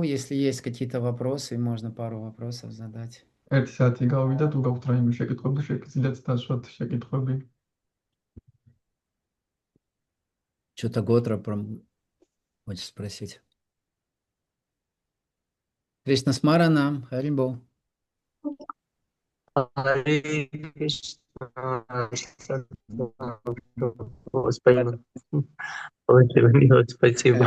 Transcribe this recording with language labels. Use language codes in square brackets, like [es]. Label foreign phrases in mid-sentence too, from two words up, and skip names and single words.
[ru] Если есть какие-то вопросы, можно пару вопросов задать. [ka] ერთი საათი გავიდა, თუ გაქვთ რაიმე შეკითხვები, შეგიძლიათ დასვათ შეკითხვები. [ru] Что-то Готра хочет спросить. Кришна Смаранам, Харибол. Спасибо.